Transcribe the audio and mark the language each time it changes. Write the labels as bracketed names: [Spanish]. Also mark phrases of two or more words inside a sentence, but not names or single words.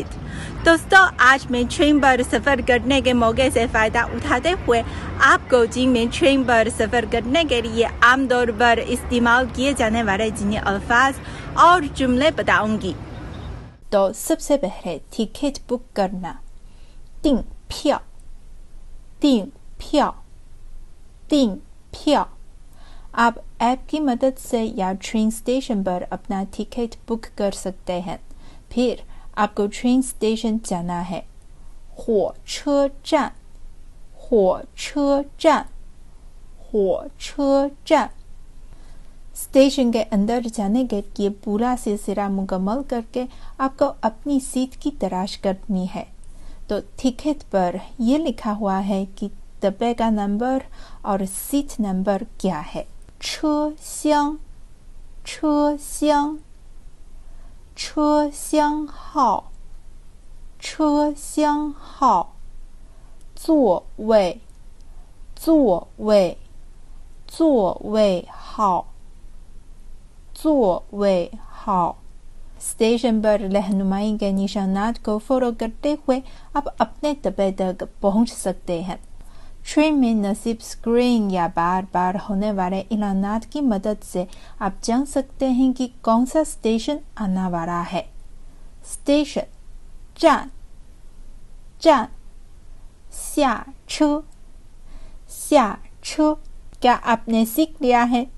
[Urdu] دوستوں، آج میں ٹرین پر سفر کرنے کے موقع سے فائدہ اٹھاتے ہوئے آپ کو چین میں ٹرین پر سفر کرنے کے لیے عام طور پر استعمال کیے جانے والے چینی الفاظ اور جملے بتاؤں گی. تو سب سے پہلے [English] ticket book [Urdu] करना, [Chinese] 订票, 订票, 订票। [Urdu] آپ ایپ کی مدد سے یا [English] train station [Urdu] پر اپنا [English] ticket book [Urdu] کر سکتے ہیں. پھر آپ کو [English] train station [Urdu] جانا ہے. [Chinese] 火车站, 火车站, 火车站। [Urdu] اسٹیشن کے اندر جانے کے لیے پورا سلسلہ مکمل کر کے آپ کو اپنی سیٹ کی تلاش کرنی ہے. تو ٹکٹ پر یہ لکھا ہوا ہے کہ ڈبے کا نمبر اور [English] seat number [Urdu] کیا ہے. [Chinese] 车厢, 车厢, 车厢号, 车厢号。座位, 座位, 座位号, 座位号। [Urdu] اسٹیشن پر رہنمائی کے نشانات کو فالو کرتے ہوئے آپ اپنے ڈبے تک پہنچ سکتے ہیں. ٹرین میں نصب اسکرین یا بار بار ہونے والے اعلانات کی مدد سے آپ جان سکتے ہیں کہ کون سا اسٹیشن آنے والا ہے. स्टेशन, [Chinese] 站, 站, 下车, 下车। [Urdu] کیا آپ نے سیکھ لیا ہے?